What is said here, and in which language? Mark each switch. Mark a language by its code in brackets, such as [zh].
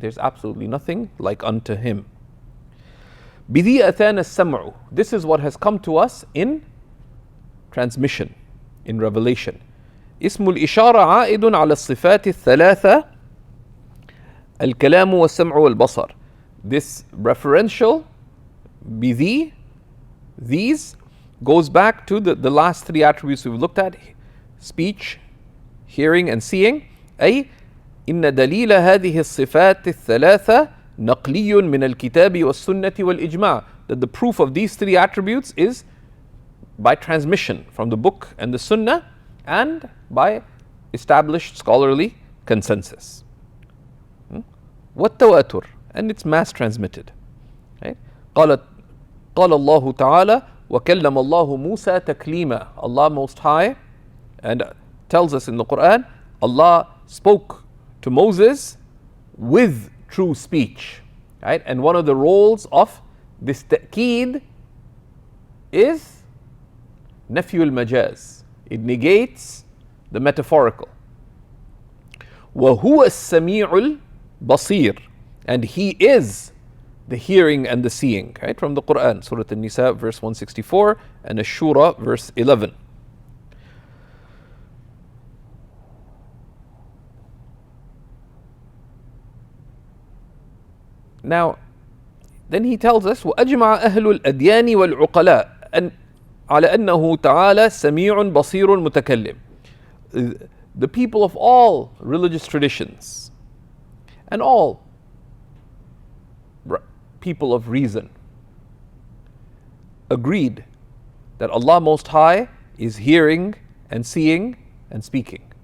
[en] There's absolutely nothing like unto Him. [ar] بذي أتانا السمع. [en] This is what has come to us in transmission, in revelation. [ar] اسم الإشارة عائد على الصفات الثلاثة الكلام والسمع والبصر. [en] This referential بذي, these, goes back to the last three attributes we've looked at: speech, hearing and seeing. [ar] أي إن دليل هذه الصفات الثلاثة نقلي من الكتاب والسنة والإجماع. [en] That the proof of these three attributes is by transmission from the book and the sunnah and by established scholarly consensus. والتواتر, and it's mass transmitted. Right? [ar] قال الله تعالى وكلم الله موسى تكليما. [en] Allah Most High and tells us in the Quran, Allah spoke to Moses with true speech. Right? And one of the roles of this ta'keed is nafyu al-majaz. It negates the metaphorical. [ar] وَهُوَ السَّمِيعُ الْبَصِيرُ, [en] and He is the hearing and the seeing. Right? From the Quran, Surah An-Nisa verse 164 and Ash-Shura verse 11. Now, then he tells us [ar] وأجمع أهل الأديان والعقلاء أن على أنه تعالى سميع بصير متكلم. [en] The people of all religious traditions and all people of reason agreed that Allah Most High is hearing and seeing and speaking.